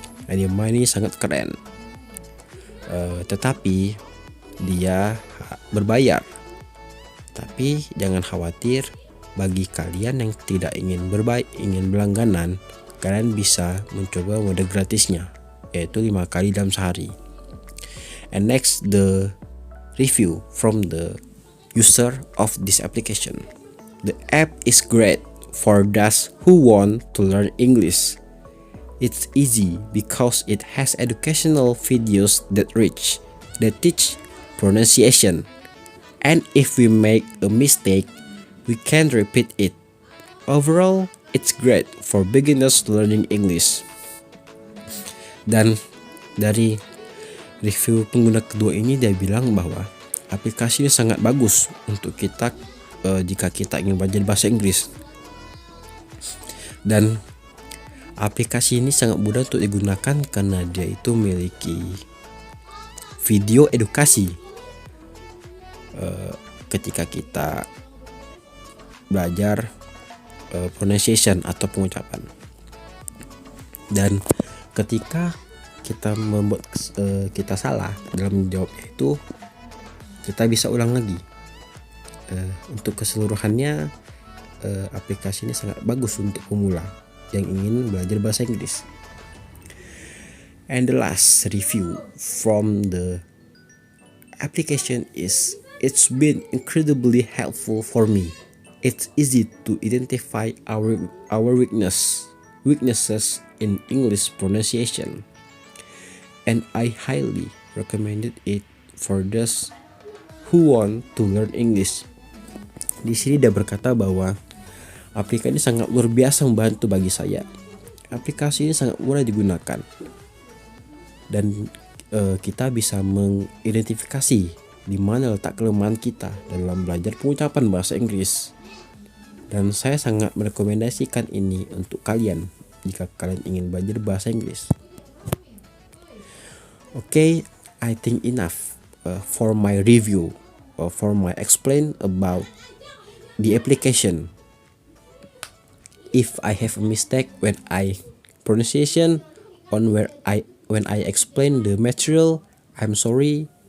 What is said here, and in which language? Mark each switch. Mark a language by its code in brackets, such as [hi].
[id] Dan yang ini sangat keren. Tetapi dia berbayar. Tapi jangan khawatir, bagi kalian yang tidak ingin berlangganan, kalian bisa mencoba mode gratisnya, yaitu 5 kali dalam sehari. [en] And next, the review from the user of this application. The app is great for those who want to learn English. It's easy because it has educational videos that teach pronunciation. And if we make a mistake, we can repeat it. Overall, it's great for beginners learning English. [id] Dan dari review pengguna kedua ini dia bilang bahwa aplikasi ini sangat bagus untuk kita jika kita ingin belajar bahasa Inggris. Dan aplikasi ini sangat mudah untuk digunakan karena dia itu memiliki video edukasi ketika kita belajar pronunciation atau pengucapan. Dan ketika kita membuat kita salah dalam menjawabnya itu, kita bisa ulang lagi. Untuk keseluruhannya, aplikasi ini sangat bagus untuk pemula yang ingin belajar bahasa Inggris. [en] And the last review from the application is, it's been incredibly helpful for me. It's easy to identify our weaknesses in English pronunciation, and I highly recommended it for those who want to learn English. [id] Di sini dia berkata bahwa aplikasi ini sangat luar biasa membantu bagi saya. Aplikasi ini sangat mudah digunakan, dan kita bisa mengidentifikasi di mana letak kelemahan kita dalam belajar pengucapan bahasa Inggris. Dan saya sangat merekomendasikan ini untuk kalian jika kalian ingin belajar bahasa Inggris. [en] Okay, I think enough for my review or for my explain about the application. If I have a mistake when I pronunciation on where I when I explain the material, I'm sorry.